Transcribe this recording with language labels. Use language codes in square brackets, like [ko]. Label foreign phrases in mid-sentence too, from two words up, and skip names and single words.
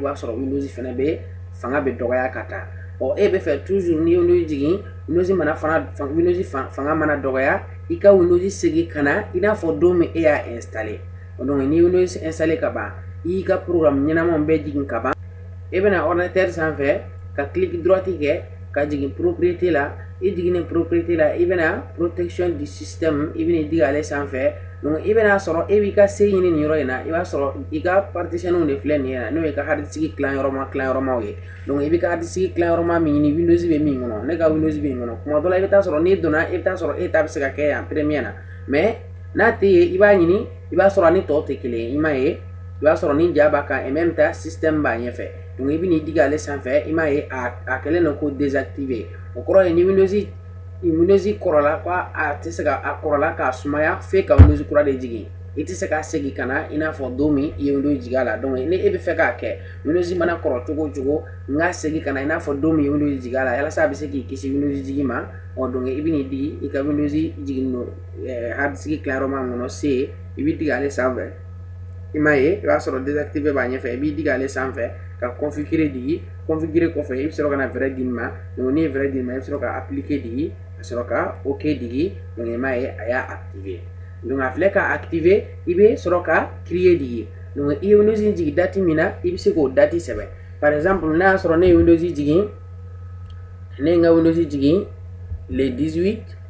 [bm] b'a sɔrɔ Windows fɛnɛ be fanga be dɔgɔya ka taa e be fɛ toujours ni Windows jigi Windows mana Windows fanga mana dɔgɔya i ka Windows segi kana i n'a fɔ don min e y'a installer donc ni Windows installer ka ban i ka programme ɲɛnamanw bɛɛ jigin ka ban e bɛna ordinateur sanfɛ ka [fr] clic droite [bm] kɛ ka jigin propriété la i jiginen propriété la i bɛna [fr] protection du système [bm] i bɛna digi ale sanfɛ donc i bɛna sɔrɔ e b'i ka se ɲini nin yɔrɔ in na i b'a sɔrɔ i ka partitionnew de filɛ nin ye n'o ye ka [en] hard disk [bm] tilayɔrɔmaw ye donc i bɛ ka [en] hard disk [bm] tilayɔrɔma min ɲini Windows bɛ min kɔnɔ ne ka Windows bɛ min kɔnɔ kuma dɔ la i bɛ taa sɔrɔ n'i donna i bɛ taa sɔrɔ e ta bɛ se ka kɛ yan première na mais n'a tɛ yen i b'a ɲini i b'a sɔrɔ ani tɔw tɛ kelen ye i m'a ye i b'a sɔrɔ ni ja b'a kan [fr] et même temps [bm] système b'a ɲɛfɛ donc i bɛ n'i digi ale sanfɛ i m'a ye a kɛlen don ko désactiver o kɔrɔ ye ni Windows kɔrɔla ko a tɛ se ka a kɔrɔla k'a sumaya f'e ka Windows kura de jigin i tɛ se ka segin ka na i n'a fɔ don min i ye Windows jigin a la donc ni e bɛ fɛ k'a kɛ Windows mana kɔrɔ cogo o cogo n ka segin ka na i n'a fɔ don min i ye Windows jigin a la yalasa a bɛ se k'i kisi Windows jigi ma donc i bɛ n'i digi i ka Windows jigin no [en] hard disk [bm] tilayɔrɔma min kɔnɔ C i bɛ digi ale sanfɛ i m'a ye i b'a sɔrɔ désactiver b'a ɲɛfɛ i b'i digi ale sanfɛ ka configurer digi configurer kɔfɛ i bɛ sɔrɔ ka na vrai digi ma donc n'i ye vrai digi ma i bɛ sɔrɔ ka appliquer digi ka sɔrɔ ka OK digi donc i m'a ye a y'a activer donc a filɛ ka activer i bɛ sɔrɔ ka créer digi donc i ye Windows jigin date min na i bɛ se k'o date sɛbɛn [fr] par exemple [bm] n'a y'a sɔrɔ ne ye Windows jigin ne ye n ka Windows jigin le 18